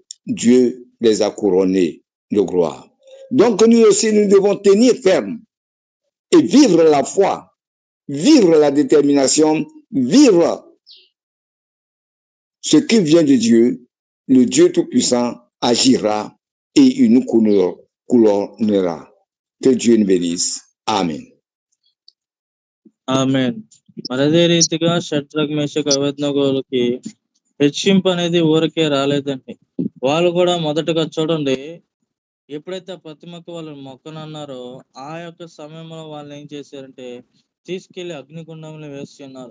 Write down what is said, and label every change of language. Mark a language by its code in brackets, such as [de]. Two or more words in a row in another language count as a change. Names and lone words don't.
[fr] Dieu les a couronnés de gloire. Donc nous aussi, nous devons tenir ferme et vivre la foi, vivre la détermination, vivre ce qui vient de Dieu. Le Dieu Tout-Puissant agira et il nous couronnera. Que Dieu nous bénisse. Amen. [te] ఆమేన్. మరి అదే రీతిగా షడ్రక్ మేషక్ అబేద్నెగోలకి హెచ్చింపు అనేది ఊరికే రాలేదండి. వాళ్ళు కూడా మొదటగా చూడండి, ఎప్పుడైతే ప్రతిమకు వాళ్ళు మొక్కనన్నారో ఆ యొక్క సమయంలో వాళ్ళు ఏం చేశారంటే తీసుకెళ్లి అగ్నిగుండంలో వేసి ఉన్నారు.